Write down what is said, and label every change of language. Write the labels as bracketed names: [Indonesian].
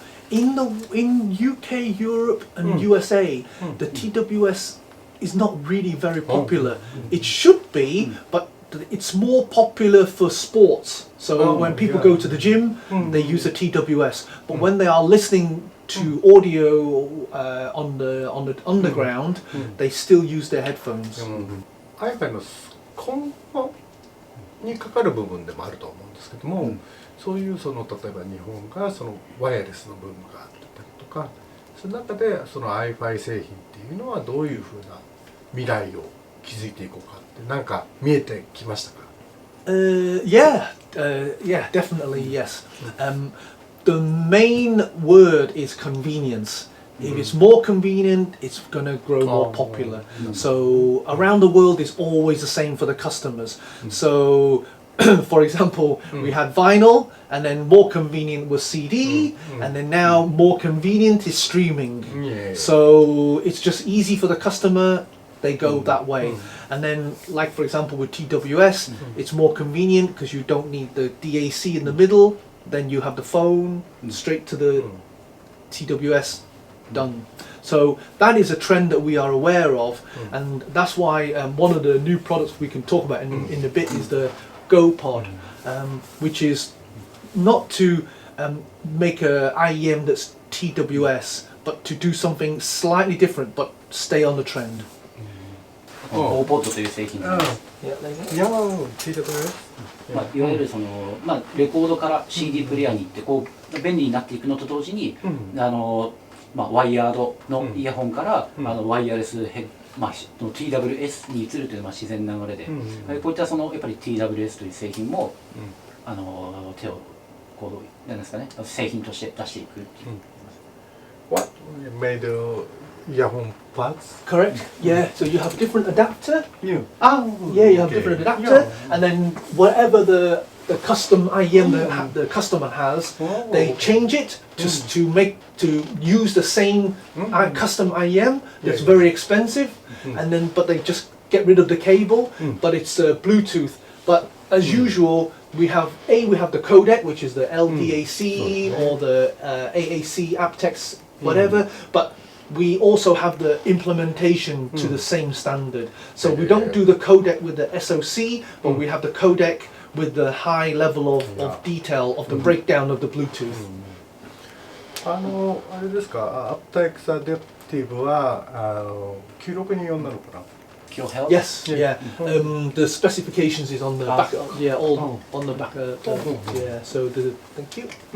[English] In UK, Europe, and USA, the TWS is not really very popular. It should be, but it's more popular for sports. So when people go to the gym, they use a TWS. But when they are listening to audio on the underground, they still use their headphones. [Japanese] iFi の今後にかかる部分でもあると思うんですけども、そういうその例えば日本がそのワイヤレスのブームがあったりとか、その中でその iFi 製品っていうのはどういうふうな未来を築いていこうかってなんか見えてきましたか [English] ？Yeah, definitely yes. The main word is convenience. If it's more convenient, it's going to grow more popular. So around the world, it's always the same for the customers. So, for example, we had vinyl, and then more convenient was CD, and then now more convenient is streaming. So it's just easy for the customer. They go that way. And then, like for example with TWS, it's more convenient because you don't need the DAC in the middle. Then you have the phone straight to the TWS. Done. So that is a trend that we are aware of, and that's why one of the new products we can talk about in a bit is the GoPod, which is not to make a IEM that's TWS, but to do something slightly different but stay on the trend. [Japanese] GoPod という製品です。いや聞いてくれる？いわゆるそのレコードから CD プレイヤーに行ってこう便利になっていくのと同時に、ワイヤードのイヤホンからワイヤレスTWS に移るという自然な流れで、こういったそのやっぱり TWS という製品も手をこうなんですかね、製品として出していくっていう。 [English] What made the earphone parts? Correct. Yeah. So you have different adapter. Yeah. You have different adapter, and then whatever the custom IEM the customer has, they change it just to use the same custom IEM that's very expensive, and then but they just get rid of the cable, but it's Bluetooth. But as usual, we have the codec, which is the LDAC or the AAC aptX, whatever, but we also have the implementation to the same standard. So we don't do the codec with the SoC, but we have the codec with the high level of detail of the breakdown of the Bluetooth. [Japanese] あれですか、aptX Adaptive は9624なのかな [English] ？Yes, yeah. The specifications is on the back. Yeah, all on the back. Yeah. So thank you.